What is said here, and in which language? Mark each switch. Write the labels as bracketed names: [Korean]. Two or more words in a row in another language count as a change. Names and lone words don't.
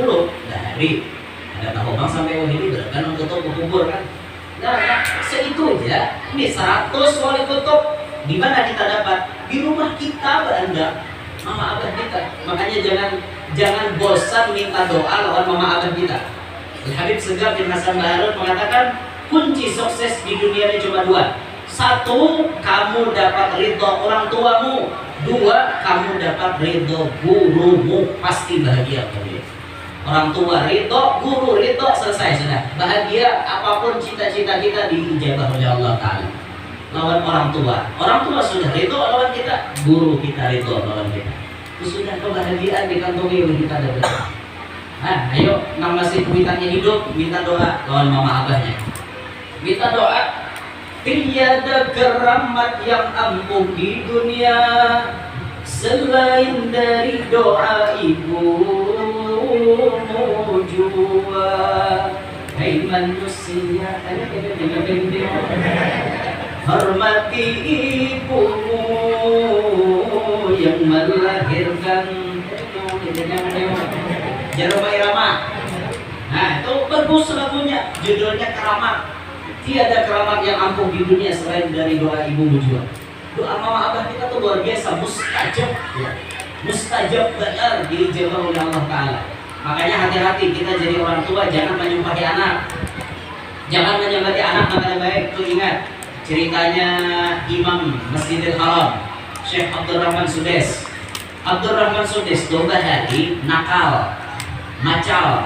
[Indonesian] Hari ada Pak Obang sampai ini berapa tutup kubur kan? Nah, segitu aja. Ini 100 wali kutub. Di mana kita dapat? [Banjar] Di rumah kita beranda, mama abah kita. Makanya jangan bosan minta doa lawan mama abah kita. [Indonesian] Habib Segaf bin Hasan Baharun mengatakan kunci sukses di dunia ini cuma 2. 1, kamu dapat ridho orang tuamu. 2, kamu dapat ridho gurumu. Pasti bahagia kamu. Orang tua ridho, guru ridho, selesai sudah. Bahagia apapun cita-cita kita diijabah oleh Allah Ta'ala. [Banjar] Lawan orang tua sudah ridho lawan kita, guru kita ridho lawan kita. Itu sudah kebahagiaan dikantongi oleh kita dapat. Nah, ayo nang masih kuitannya hidup, minta doa lawan mama abahnya. [Indonesian] Minta doa. Tiada keramat yang ampuh di dunia selain dari doa ibumu jua. Hai manusia, hormati ibumu yang melahirkan. Jaromai Irama. Nah, itu bagus lagunya, judulnya Keramat. Tiada keramat yang ampuh di dunia selain dari doa ibu juga. Doa mama abah kita tuh luar biasa, mustajab ya. Mustajab benar diijabah oleh Allah Ta'ala. Makanya hati-hati kita jadi orang tua, jangan menyumpahi anak. Jangan menyumpahi anak, makanya baik tuh ingat ceritanya Imam Masjidil Haram Syekh Abdurrahman Sudes. Abdurrahman Sudes 2 hari nakal, macal.